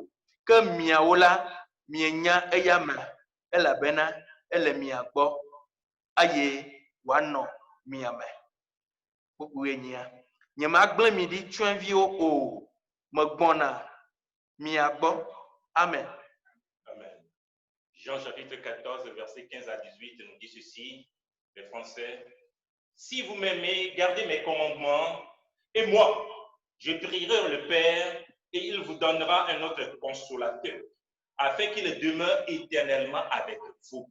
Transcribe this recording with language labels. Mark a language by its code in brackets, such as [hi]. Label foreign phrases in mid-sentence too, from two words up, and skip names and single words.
[ee] Ke miawo la mienya eya me elabena ele mia gbɔ eye wòanɔ mia me. Bubu enyia. Nye magblẽ mi ɖi tsyɔ̃eviwo o, megbɔna mia gbɔ. Amen. [fr] Jean chapitre 14, verset 15 à 18 nous dit ceci, les Français. Si vous m'aimez, gardez mes commandements, et moi, je prierai le Père, et il vous donnera un autre consolateur, afin qu'il demeure éternellement avec vous.